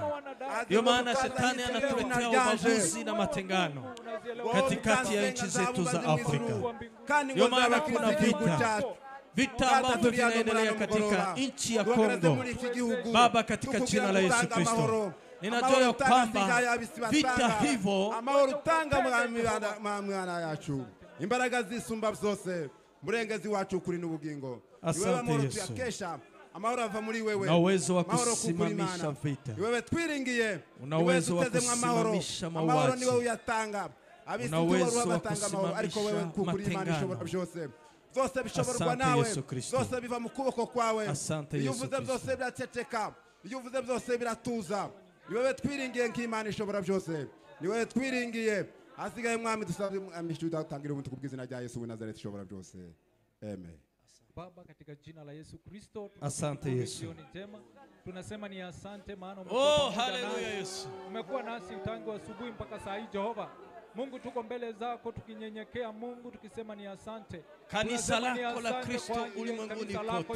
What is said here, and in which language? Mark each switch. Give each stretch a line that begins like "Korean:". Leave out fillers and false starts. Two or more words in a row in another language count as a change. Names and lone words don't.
Swahili: Ndio maana shetani anatuletea ubaguzi na matengano katikati ya nchi zetu za Afrika. Ndio maana kuna vita ambavyo vinaendelea katika nchi ya Kongo. Baba, katika jina la Yesu Kristo, ninajua ya kwamba vita hivyo
Kinyarwanda: imbaraga zisumba byose murengezi wacu kuri n'ubugingo.
Swahili: Asante Yesu.
Kinyarwanda: Amahoro ava muri wewe.
Swahili: Na uwezo wa kusimamisha vita.
Kinyarwanda: Wewe twiringiye.
Swahili: Una uwezo wa kusimamisha mauaji.
Kinyarwanda: Amahoro ni wewe uyatanga.
Swahili: Una uwezo wa kusimamisha matengano.
Kinyarwanda: Byose bishoborwa nawe. Byose biva mu kuboko kwawe. Iyo uvuze byose biraceceka. Iyo uvuze byose biratuza. Ni wewe twiringiye nk'Imana ishobora byose. Ni wewe twiringiye. Asigaye mwami dusabye amishuri utangira umuntu kubwizina rya Yesu wa Nazareti ishobora byose. Amen.
Swahili: Baba, katika jina la Yesu Kristo, asante Yesu. Tunasema ni asante maana haleluya Yesu. Umekuwa nasi tangu asubuhi mpaka saa hii Jehova. Mungu, tuko mbele zako tukinyenyekea Mungu, tukisema ni asante. Kanisa lako la Kristo ulimwenguni kote